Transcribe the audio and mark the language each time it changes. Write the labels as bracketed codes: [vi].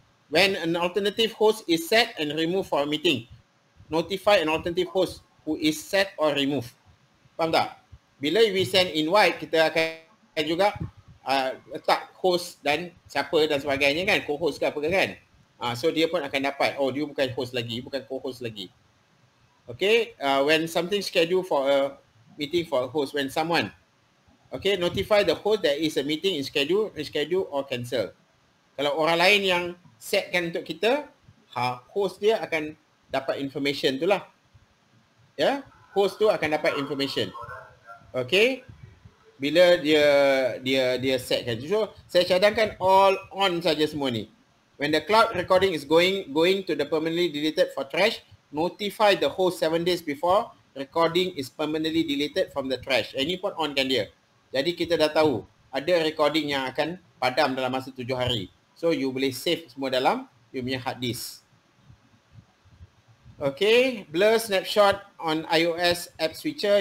[en] When an alternative host is set and removed for a meeting, notify an alternative host who is set or removed. [ms] Faham tak? Bila [en] we send invite, [ms] kita akan juga letak host dan siapa dan sebagainya kan, co-host ke apa ke kan. So dia pun akan dapat, dia bukan host lagi, bukan co-host lagi. [en] Okay, when something scheduled for a meeting for a host, when someone, okay, notify the host that is a meeting is scheduled, reschedule or cancel. [ms] Kalau orang lain yang setkan untuk kita, host dia akan dapat information tu lah. Ya, host tu akan dapat information. Okay, bila dia setkan. So saya cadangkan all on saja semua ni. [en] When the cloud recording is going to the permanently deleted for trash, notify the host 7 days before recording is permanently deleted from the trash. [ms] Ini pun on kan dia. Jadi kita dah tahu ada recording yang akan padam dalam masa 7 hari. So you boleh save semua dalam you punya hard disk. [en] Okay, blur snapshot on iOS app switcher.